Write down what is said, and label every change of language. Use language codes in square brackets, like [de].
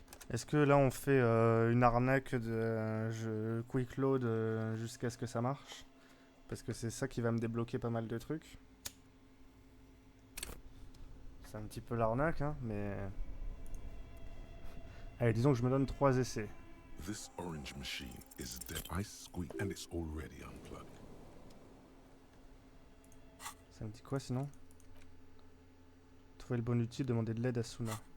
[fr] Est-ce que là on fait une arnaque de je [en] quick load [fr] jusqu'à ce que ça marche? Parce que c'est ça qui va me débloquer pas mal de trucs. C'est un petit peu l'arnaque, hein, mais... Allez, disons que je me donne 3 essais. [en] This orange machine is dead. I squeak and it's already unplugged. [fr] Ça me dit quoi sinon? Trouver le bon outil, demander de l'aide à Suna.